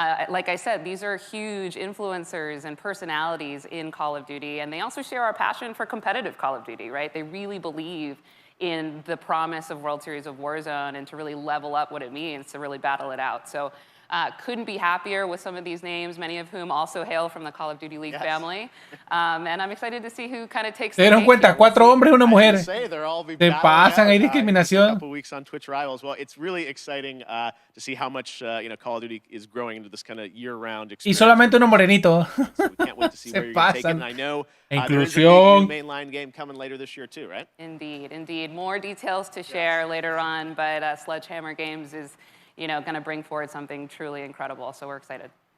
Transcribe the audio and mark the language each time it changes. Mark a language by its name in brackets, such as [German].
[English] Like I said, these are huge influencers and personalities in Call of Duty, and they also share our passion for competitive Call of Duty, right? They really believe in the promise of World Series of Warzone and to really level up what it means to really battle it out. So couldn't be happier with some of these names, many of whom also hail from the Call of Duty League family. And I'm excited to see who kind of takes [Spanish] Se dieron cuenta, 4 hombres y una mujer. Te pasan, hay discriminación. [English] A couple weeks on Twitch Rivals. Well, it's really exciting to see how much Call of Duty is growing into this kind of year-round experience. [Spanish] Y solamente uno morenito. [English] So we can't wait to see where you're going to take it. And I know there is a [Spanish] Inclusión. [English] big new mainline game coming later this year too, right? Indeed, indeed. More details to share later on, but Sledgehammer Games is going to bring forward something truly incredible, so we're excited.